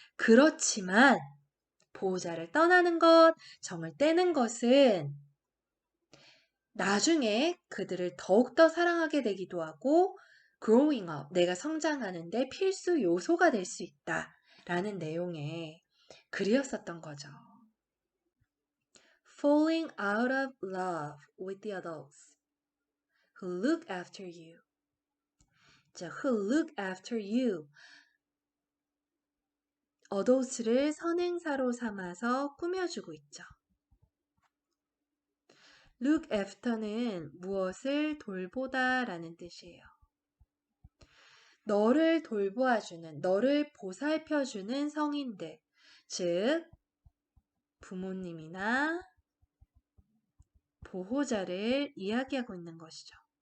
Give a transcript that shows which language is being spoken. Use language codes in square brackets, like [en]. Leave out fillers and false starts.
[ko] 그렇지만 보호자를 떠나는 것, 정을 떼는 것은 나중에 그들을 더욱더 사랑하게 되기도 하고 [en] growing up, [ko] 내가 성장하는데 필수 요소가 될 수 있다 라는 내용의 글이었었던 거죠. [en] Falling out of love with the adults who look after you. 자, who look after you. [ko] adults를 선행사로 삼아서 꾸며주고 있죠. look after는 무엇을 돌보다 라는 뜻이에요. 너를 돌보아주는, 너를 보살펴주는 성인들, 즉 부모님이나 보호자를 이야기하고 있는 것이죠.